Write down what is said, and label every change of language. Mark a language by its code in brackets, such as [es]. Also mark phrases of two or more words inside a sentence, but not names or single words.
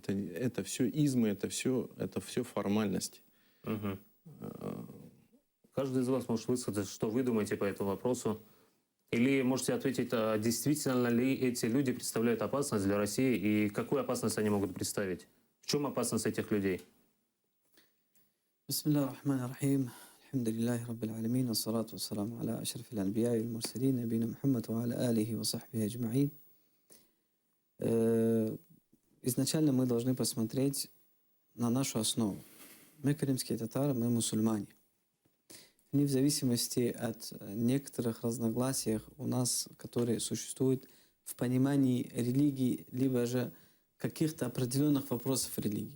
[ru] Это все измы, это все формальности. Каждый из вас может высказать, что вы думаете по этому вопросу. Или можете ответить, действительно ли эти люди представляют опасность для России и какую опасность они могут представить? В чем опасность этих людей? [ar] بسم الله الرحمن الرحيم. الحمد لله رب العالمين. الصلاة والسلام على أشرف الأنبياء والمرسلين. نبينا محمد وعلى آله وصحبه أجمعين. [ru] Изначально мы должны посмотреть на нашу основу. Мы крымские татары, мы мусульмане. Не в зависимости от некоторых разногласий у нас, которые существуют в понимании религии, либо же каких-то определенных вопросов религии.